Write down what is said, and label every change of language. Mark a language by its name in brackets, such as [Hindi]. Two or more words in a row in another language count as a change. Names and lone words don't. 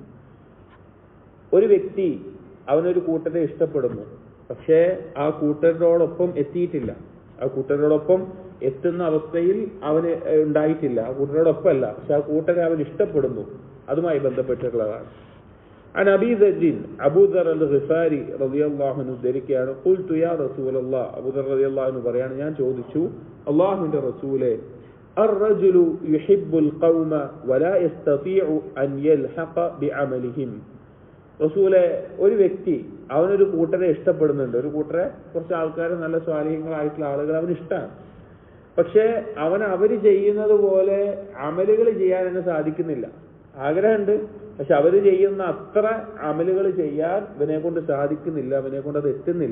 [Malayalam] ഒരു വ്യക്തി അവനൊരു കൂട്ടരെ ഇഷ്ടപ്പെടുന്നു, പക്ഷേ ആ കൂട്ടരോടൊപ്പം എത്തിയിട്ടില്ല, ആ കൂട്ടരോടൊപ്പം എത്തുന്ന അവസ്ഥയിൽ അവന് ഉണ്ടായിട്ടില്ല, ആ കൂട്ടരോടൊപ്പമല്ല, പക്ഷെ ആ കൂട്ടരെ അവൻ ഇഷ്ടപ്പെടുന്നു, അതുമായി ബന്ധപ്പെട്ടിട്ടുള്ളതാണ്. [Arabic] عن أبي ذر أبو ذر الغفاري رضي الله عنه ذلكയാണ് قلت يا رسول الله أبو ذر رضي الله عنه [Malayalam] പറയാണ്, ഞാൻ ചോദിച്ചു അല്ലാഹുവിന്റെ റസൂലേ, [Arabic] الرجل يحب القوم ولا يستطيع أن يلحق بعملهم. [Malayalam] റസൂലെ, ഒരു വ്യക്തി അവനൊരു കൂട്ടരെ ഇഷ്ടപ്പെടുന്നുണ്ട്, ഒരു കൂട്ടരെ കുറച്ച് ആൾക്കാർ നല്ല സ്വാലിഹ്യങ്ങളായിട്ടുള്ള ആളുകൾ അവന് ഇഷ്ടമാണ്, പക്ഷെ അവര് ചെയ്യുന്നത് പോലെ അമലുകൾ ചെയ്യാൻ തന്നെ സാധിക്കുന്നില്ല. ആഗ്രഹമുണ്ട്, പക്ഷെ അവര് ചെയ്യുന്ന അത്ര അമലുകൾ ചെയ്യാൻ ഇവനെ കൊണ്ട് സാധിക്കുന്നില്ല, ഇവനെ കൊണ്ട് അത് എത്തുന്നില്ല.